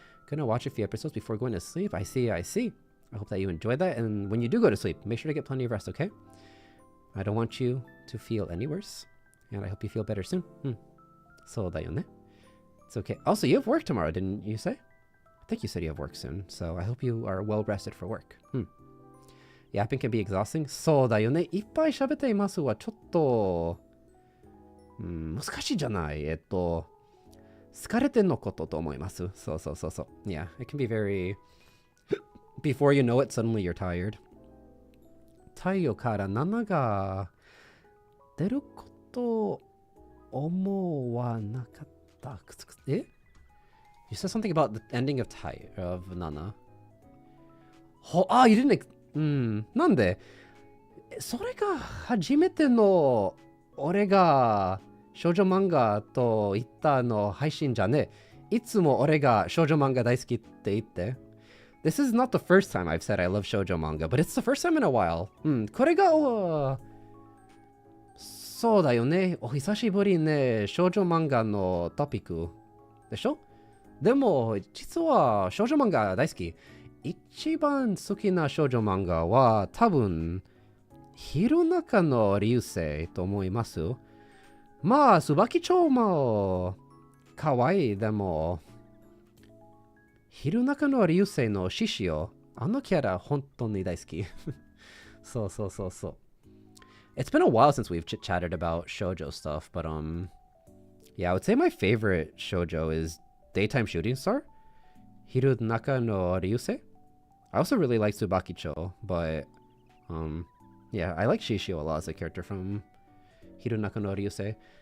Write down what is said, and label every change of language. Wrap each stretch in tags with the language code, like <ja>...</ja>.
<en>Gonna watch a few episodes before going to sleep. I see. I hope that you enjoyed that, and when you do go to sleep, make sure to get plenty of rest, okay? I don't want you to feel any worse, and I hope you feel better soon.</en> <ja>So da yo ne.</ja> <en>It's okay. Also, you have work tomorrow, didn't you say? I think you said you have work soon, so I hope you are well rested for work. Yapping can be exhausting.</en> <ja>そうだよね。いっぱい喋っていますはちょっと、難しいじゃない。疲れてのことと思います。</ja> <en>そう。Yeah, it can be very... Before you know it, suddenly you're tired.</en> <ja>太陽から7が出ること思わなかった。え？</ja> <en>You said something about the ending of Nana. You didn't...</en> <ja>なんでそれが初めての俺が少女漫画と言ったの配信じゃね。いつも俺が少女漫画大好きって言って。</ja> <en>This is not the first time I've said I love shoujo manga, but it's the first time in a while.</en> <ja>これが、そうだよね。お久しぶりね。少女漫画のトピックでしょ？でも、実は少女漫画大好き。一番好きな少女漫画は多分、弘中の流星と思います。まあ、椿町も可愛い。でも、弘中の流星の獅子よ。あのキャラ本当に大好き。そうそうそうそう。</ja> <en>It's been a while since we've chit-chatted about shoujo stuff, but yeah, I would say my favorite shoujo is Daytime Shooting Star, Hirunaka no Ryusei. I also really like Tsubakicho, but yeah, I like Shishio a lot as a character from Hirunaka no Ryusei.</en>